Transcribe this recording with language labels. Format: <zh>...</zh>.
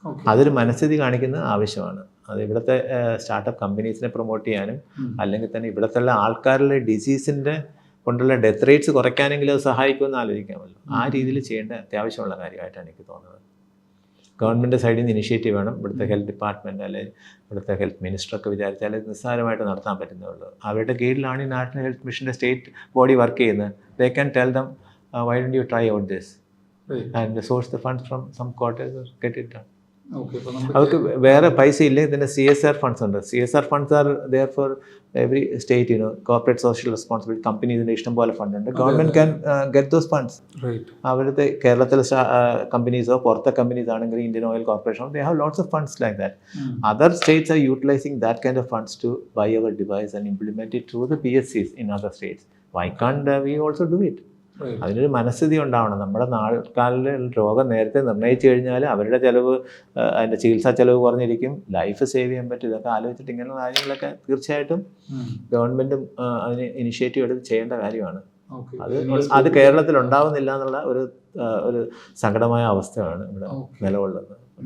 <ml>അതൊരു മനസ്ഥിതി കാണിക്കുന്ന ആവശ്യമാണ്. അത് ഇവിടുത്തെ സ്റ്റാർട്ടപ്പ് കമ്പനീസിനെ പ്രൊമോട്ട് ചെയ്യാനും അല്ലെങ്കിൽ തന്നെ ഇവിടുത്തെ ആൾക്കാരുടെ ഡിസീസിൻ്റെ കൊണ്ടുള്ള ഡെത്ത് റേറ്റ്സ് കുറയ്ക്കാനെങ്കിലും അത് സഹായിക്കുമെന്ന് ആലോചിക്കാമല്ലോ. ആ രീതിയിൽ ചെയ്യേണ്ട അത്യാവശ്യമുള്ള കാര്യമായിട്ടാണ് എനിക്ക് തോന്നുന്നത്. ഗവൺമെൻറ് സൈഡിൽ നിന്ന് ഇനിഷ്യേറ്റീവ് വേണം. ഇവിടുത്തെ ഹെൽത്ത് ഡിപ്പാർട്ട്മെൻറ്റ് അല്ലെങ്കിൽ ഇവിടുത്തെ ഹെൽത്ത് മിനിസ്റ്ററൊക്കെ വിചാരിച്ചാൽ നിസ്സാരമായിട്ട് നടത്താൻ പറ്റുന്നേ. അവരുടെ കീഴിലാണ് ഈ നാഷണൽ ഹെൽത്ത് മിഷൻ്റെ സ്റ്റേറ്റ് ബോഡി വർക്ക് ചെയ്യുന്നത്.</ml> <en>They can tell them, why don't you try out this and source the funds from some quarters or get it done.</en> <ml>അവർക്ക് വേറെ പൈസ ഇല്ല. ഇതിൻ്റെ CSR ഫണ്ട്സ് ഉണ്ട്. CSR funds are there for every state, corporate social responsibility കമ്പനീസിൻ്റെ ഇഷ്ടംപോലെ ഫണ്ടുണ്ട്. Government can get those funds. അവിടുത്തെ കേരളത്തിലെ കമ്പനീസോ പുറത്തെ കമ്പനീസ് ആണെങ്കിൽ Indian oil corporation, they have lots of funds like that.</ml> <en>Other states are utilizing that kind of funds to buy our device and implement it through the PSCs in other states. Why can't we also do it? അതിനൊരു മനസ്ഥിതി ഉണ്ടാവണം.</en> <ml>നമ്മുടെ നാൾക്കാലിൽ രോഗം നേരത്തെ നിർണ്ണയിച്ചു കഴിഞ്ഞാൽ അവരുടെ ചിലവ്, അതിൻ്റെ ചികിത്സാ ചിലവ് കുറഞ്ഞിരിക്കും, ലൈഫ് സേവ് ചെയ്യാൻ പറ്റും. ഇതൊക്കെ ആലോചിച്ചിട്ട് ഇങ്ങനെയുള്ള കാര്യങ്ങളൊക്കെ തീർച്ചയായിട്ടും ഗവൺമെൻറ്റും അതിന് ഇനിഷ്യേറ്റീവ് എടുത്ത് ചെയ്യേണ്ട കാര്യമാണ്. അത് കേരളത്തിൽ ഉണ്ടാവുന്നില്ല എന്നുള്ള ഒരു സങ്കടമായ അവസ്ഥയാണ് ഇവിടെ നിലകൊള്ളുന്നത്.</ml>